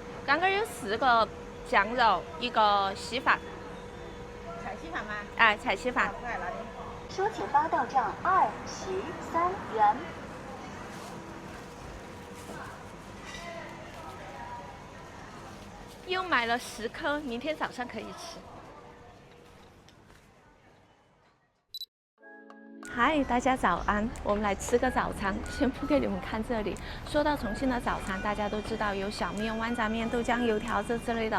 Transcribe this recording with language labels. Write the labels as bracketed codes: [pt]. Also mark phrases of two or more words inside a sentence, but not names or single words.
[zh] 剛剛有4個醬肉，1個稀飯。菜稀飯嗎？哎，菜稀飯。收錢包到賬23元。又買了10顆，明天早上可以吃。嗨，大家早安！我們來吃個早餐，先不给你們看這裡。說到重慶的早餐，大家都知道有小麵、豌雜麵、豆漿、油條這之類的。